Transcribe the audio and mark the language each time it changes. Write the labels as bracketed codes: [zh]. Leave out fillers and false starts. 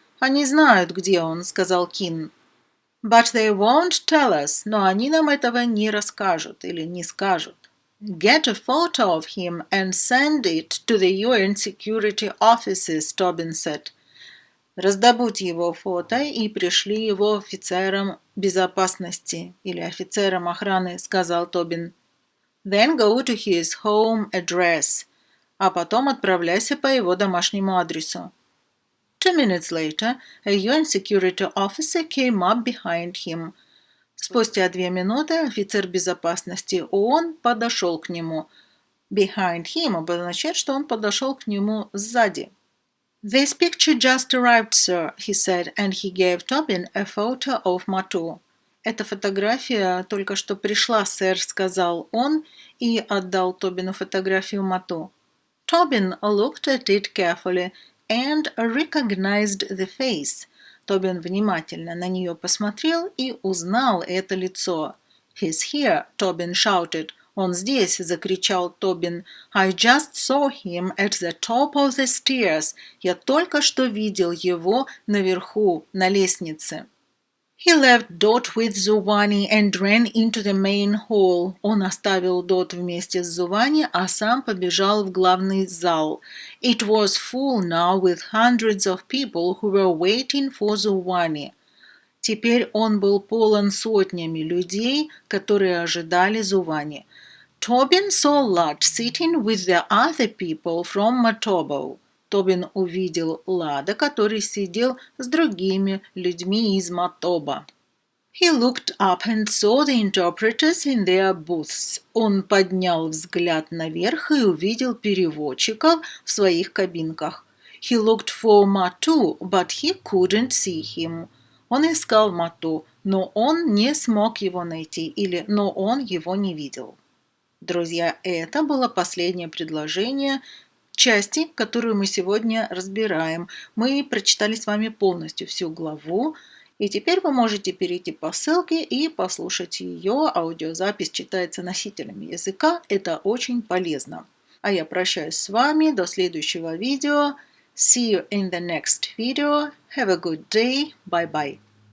[ru] Они знают, где он, сказал Кин. [en] But they won't tell us. [ru] Но они нам этого не расскажут или не скажут. [en] Get a photo of him and send it to the UN security offices, Tobin said. [ru] Раздобудь его фото и пришли его офицерам безопасности или офицерам охраны, сказал Тобин. [en] Then go to his home address. [ru] А потом отправляйся по его домашнему адресу. [en] 2 minutes later, a UN security officer came up behind him. [ru] Спустя 2 минуты офицер безопасности ООН подошел к нему. [en] Behind him [ru] обозначает, что он подошел к нему сзади. [en] This picture just arrived, sir, he said, and he gave Tobin a photo of Matu. [ru] Эта фотография только что пришла, сэр, сказал он и отдал Тобину фотографию Мату. [en] Tobin looked at it carefully and recognized the face. [ru] Тобин внимательно на нее посмотрел и узнал это лицо. [en] He's here, Tobin shouted. [ru] Он здесь, закричал Тобин. [en] I just saw him at the top of the stairs. [ru] Я только что видел его наверху, на лестнице. [en] He left Dot with Giovanni and ran into the main hall. [ru] Он оставил Dot вместе с Giovanni, а сам побежал в главный зал. [en] It was full now with hundreds of people who were waiting for Giovanni. [ru] Теперь он был полон сотнями людей, которые ожидали Giovanni. [en] Tobin saw Lad sitting with the other people from Motobo. [ru] Тобин увидел Лада, который сидел с другими людьми из Мотоба. [en] He looked up and saw the interpreters in their booths. [ru] Он поднял взгляд наверх и увидел переводчиков в своих кабинках. [en] He looked for Matu, but he couldn't see him. [ru] Он искал Мату, но он не смог его найти, но он его не видел. Друзья, это было последнее предложение части, которую мы сегодня разбираем. Мы прочитали с вами полностью всю главу, и теперь вы можете перейти по ссылке и послушать ее. Аудиозапись читается носителями языка, это очень полезно. А я прощаюсь с вами до следующего видео. [en] See you in the next video. Have a good day. Bye-bye.